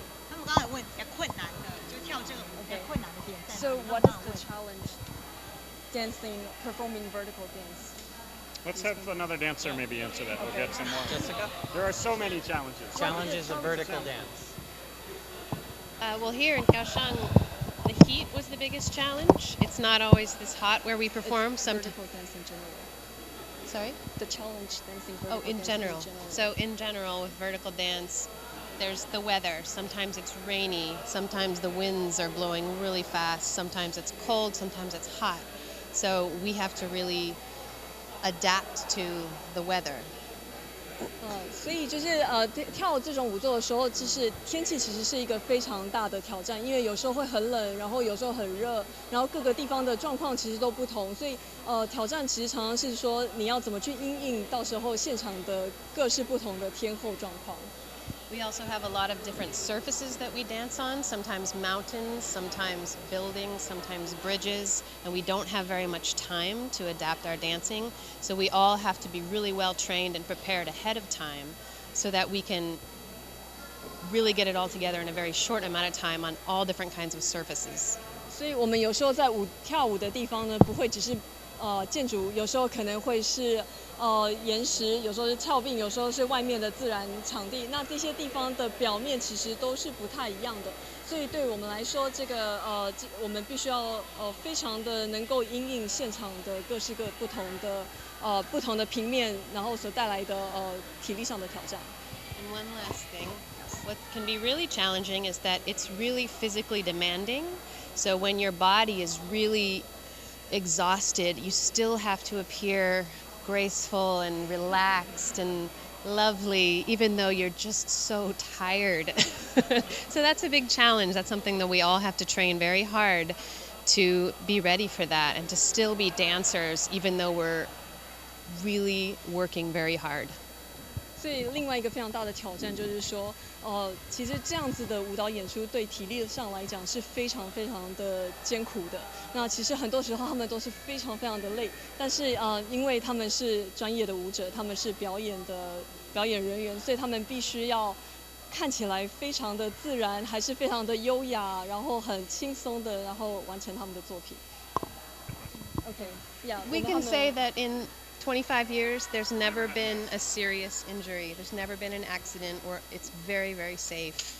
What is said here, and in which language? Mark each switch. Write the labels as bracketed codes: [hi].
[zh] 他们刚才问比较困难的，就跳这个舞比较困难的点在哪？ [en] So what is the challenge? Dancing, performing vertical dance. Let's have another dancer maybe answer that. We'll get some more. Jessica? There are so many challenges. Challenges of vertical dance. Well, here in Kaohsiung, the heat was the biggest challenge. It's not always this hot where we perform. Vertical dance in general. Sorry? The challenge dancing vertical dance In general. So in general, with vertical dance, there's the weather. Sometimes it's rainy. Sometimes the winds are blowing really fast. Sometimes it's cold. Sometimes it's hot. So we have to really adapt to the weather. [zh] 所以就是跳这种舞作的时候，就是天气其实是一个非常大的挑战，因为有时候会很冷，然后有时候很热，然后各个地方的状况其实都不同，所以挑战其实常常是说你要怎么去因应到时候现场的各式不同的天候状况。 [en] We also have a lot of different surfaces that we dance on, sometimes mountains, sometimes buildings, sometimes bridges, and we don't have very much time to adapt our dancing. So we all have to be really well trained and prepared ahead of time so that we can really get it all together in a very short amount of time on all different kinds of surfaces. [zh] 所以我们有时候在跳舞的地方呢，不会只是建筑，有时候可能会是岩石，有时候是峭壁，有时候是外面的自然场地。那这些地方的表面其实都是不太一样的，所以对我们来说，这个我们必须要非常的能够因应现场的各式各不同的平面，然后所带来的体力上的挑战。 [en] And one last thing, what can be really challenging is that it's really physically demanding. So when your body is really exhausted, you still have to appear graceful and relaxed and lovely, even though you're just so tired. So that's a big challenge. That's something that we all have to train very hard to be ready for that and to still be dancers, even though we're really working very hard. [zh] 所以另外一个非常大的挑战就是说，其实这样子的舞蹈演出对体力上来讲是非常非常的艰苦的。那其实很多时候他们都是非常非常的累，但是因为他们是专业的舞者，他们是表演人员，所以他们必须要看起来非常的自然，还是非常的优雅，然后很轻松的，然后完成他们的作品。 [en] Okay, yeah. We can say that in 25 years, there's never been a serious injury. There's never been an accident, or it's very, very safe.